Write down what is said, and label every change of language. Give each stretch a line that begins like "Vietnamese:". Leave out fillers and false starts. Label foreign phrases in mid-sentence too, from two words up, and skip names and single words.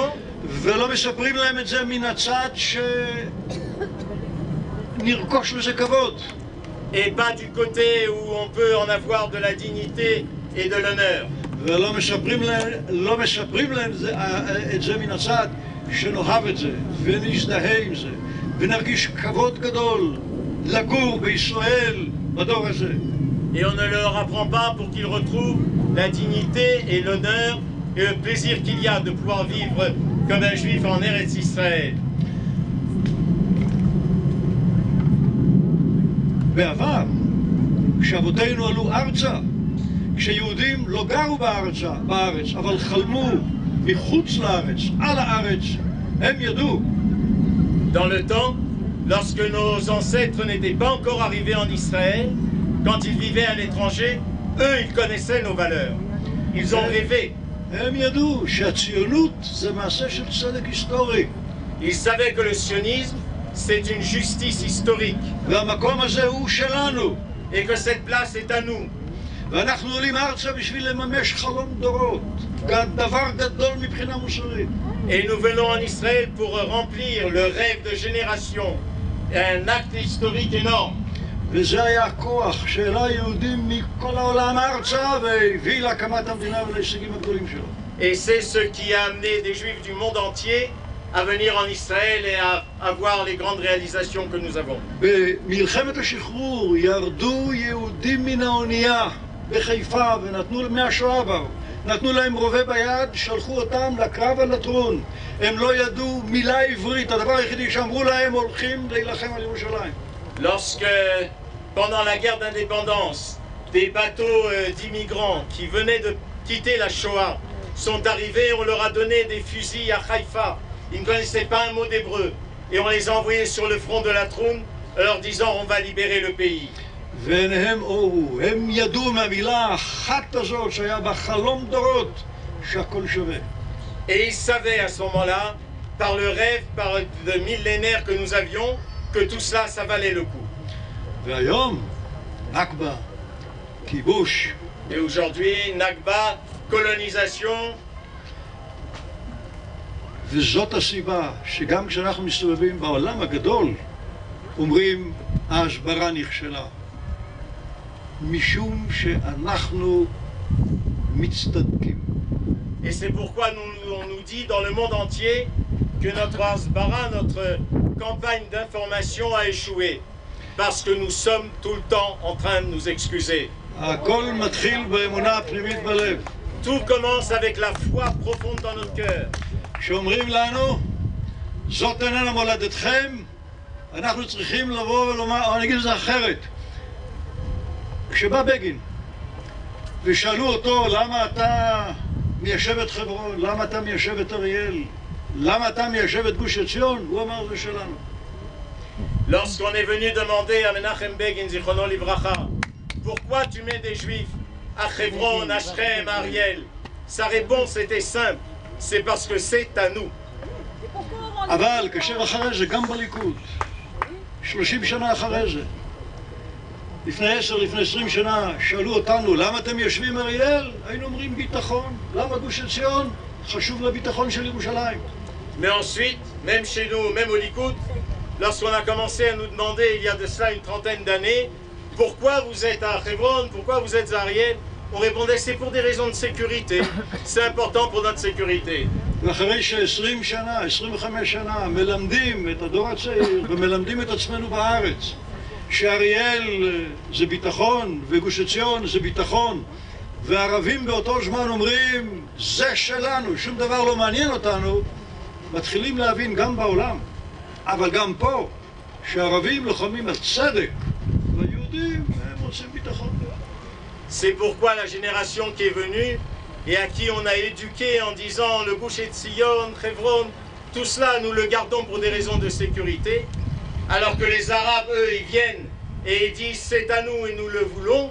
Hebrew: ולא מספרים להם את זה מן הצד שנרכוש לזה כבוד.
French: et pas du côté où on peut en avoir de la dignité et de l'honneur.
Hebrew: ולא מספרים להם את זה מן הצד שנאהב את זה ונזדהה עם זה ונרגיש כבוד גדול לגור בישראל בדור הזה.
French: Et on ne leur apprend pas pour qu'ils retrouvent la dignité et l'honneur et le plaisir qu'il y a de pouvoir vivre comme un juif en Eretz Israël.
Hebrew: בעבר כשאבותינו עלו ארצה, כשיהודים לא גרו בארץ, אבל חלמו מחוץ לארץ, על הארץ, הם ידעו.
French: Dans le temps, lorsque nos ancêtres n'étaient pas encore arrivés en Israël, quand ils vivaient à l'étranger, eux, ils connaissaient nos valeurs. Ils ont rêvé.
Hebrew: הם ידעו שהציונות זה מעשה של צדק היסטורי.
French: Ils savaient que le sionisme, c'est une justice historique.
Hebrew: והמקום הזה הוא שלנו.
French: Et que cette place est à nous.
Hebrew: ואנחנו עולים ארצה בשביל לממש חלום דורות. דבר גדול מבחינה מוסרית.
French: Et nous venons en Israël pour remplir le rêve de génération. Un acte historique énorme.
Hebrew: וזה היה הכוח שהעלה יהודים מכל העולם ארצה והביא להקמת המדינה ולהישגים הגדולים שלו.
French: Et c'est ce qui a amené des Juifs du monde entier à venir en Israël et à avoir les grandes réalisations que nous avons.
Hebrew: במלחמת השחרור ירדו יהודים מן האונייה בחיפה ונתנו מהשואה באו. נתנו להם רובה ביד, שלחו אותם לקרב על לטרון. הם לא ידעו מילה עברית, הדבר היחידי שאמרו להם הולכים להילחם על ירושלים.
French: Lorsque, pendant la guerre d'indépendance, des bateaux d'immigrants qui venaient de quitter la Shoah sont arrivés, on leur a donné des fusils à Haïfa. Ils ne connaissaient pas un mot d'hébreu. Et on les a envoyés sur le front de la Troune, leur disant on va libérer le pays.
Hebrew: ועיניהם אורו, הם ידעו מהמילה האחת הזאת שהיה בה חלום דורות שהכל שווה.
French: Et ils savaient à ce moment-là, par le rêve, par le millénaire que nous avions, que tout cela, ça valait le coup.
Hebrew: והיום, נכבה, כיבוש.
French: Et aujourd'hui, Nakba, colonisation.
Hebrew: וזאת הסיבה שגם כשאנחנו מסתובבים בעולם הגדול, אומרים ההסברה נכשלה. משום שאנחנו מצטדקים.
French: Et c'est pourquoi on nous dit dans le monde entier que notre Hasbara, notre campagne d'information a échoué. Parce que nous sommes tout le temps en train de nous excuser.
Hebrew: הכל מתחיל באמונה הפנימית בלב.
French: Tout commence avec la foi profonde dans notre cœur.
Hebrew: כשאומרים לנו, זאת איננה מולדתכם, אנחנו צריכים לבוא ולומר, או אני אגיד את זה אחרת. כשבא בגין, ושאלו אותו, למה אתה מיישב את חברון, למה אתה מיישב את אריאל, למה אתה מיישב את גוש עציון, הוא אמר, זה שלנו.
French: Lorsqu'on est venu demander à Menachem Begin,
Hebrew: זכרונו לברכה,
French: pourquoi tu mets des Juifs à Hebron, à Shrem, à Ariel, sa réponse était simple, c'est parce que c'est à nous.
Hebrew: אבל כאשר אחרי זה, גם בליכוד, 30 שנה אחרי זה, לפני 10, לפני 20 שנה, שאלו אותנו, למה אתם יושבים אריאל? היינו אומרים ביטחון. למה גוש עציון? חשוב לביטחון של ירושלים.
French: Mais ensuite, même chez nous, même au Likoud, lorsqu'on a commencé à nous demander, il y a de cela une trentaine d'années, pourquoi vous êtes à Hebron, pourquoi vous êtes à Ariel, on répondait, c'est pour des raisons de sécurité. C'est important pour notre sécurité.
Hebrew: ואחרי ש-20 שנה, 25 שנה, מלמדים את הדור הצעיר ומלמדים את עצמנו בארץ, שאריאל זה ביטחון וגוש עציון זה ביטחון, והערבים באותו זמן אומרים, זה שלנו, שום דבר לא מעניין אותנו, מתחילים להבין גם בעולם, אבל גם פה, שהערבים לוחמים על צדק, והיהודים הם רוצים ביטחון.
French: C'est pourquoi la génération qui est venue et à qui on a éduqué en disant le Gush Etzion, Hebron, tout cela nous le gardons pour des raisons de sécurité, alors que les Arabes, eux, ils viennent et ils disent c'est à nous et nous le voulons.